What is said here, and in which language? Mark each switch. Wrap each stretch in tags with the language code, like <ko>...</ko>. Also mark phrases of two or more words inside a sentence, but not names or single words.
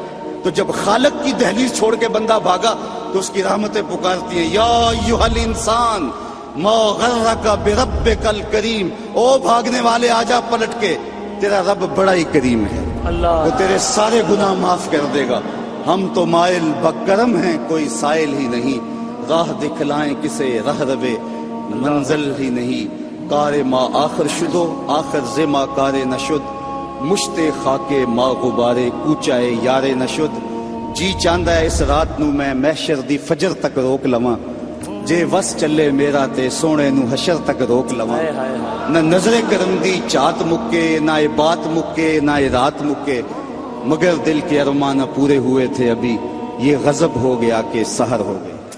<ur>تو جب خالق کی دہلیز چھوڑ کے بندہ بھاگا تو اس کی رحمتیں پکارتی ہیں،</ur> <ar>یا ایھا الانسان ما غرک بربک الکریم،</ar> <ur>او بھاگنے والے آجا پلٹ کے، تیرا رب بڑا ہی کریم ہے، وہ تیرے سارے گناہ معاف کر دے گا۔ ہم تو مائل بکرم ہیں کوئی سائل ہی نہیں، راہ دکھلائیں کسے رہ روے منزل ہی نہیں۔</ur> <fa>کار ما آخر شدو آخر زما کار نشد، مشت خاک ما غبارے کوچائے یارے نشد۔</fa> <pa>جی چاندہ ہے اس رات نو میں محشر دی فجر تک روک لواں، جے وس چلے میرا تے سونے نو حشر تک روک لواں۔ نہ نظر کرم دی چات مکے، نہ اے بات مکے، نہ اے رات مکے،</pa> <ur>مگر دل کے ارمان پورے ہوئے تھے ابھی، یہ غضب ہو گیا کہ سحر ہو گئی۔</ur>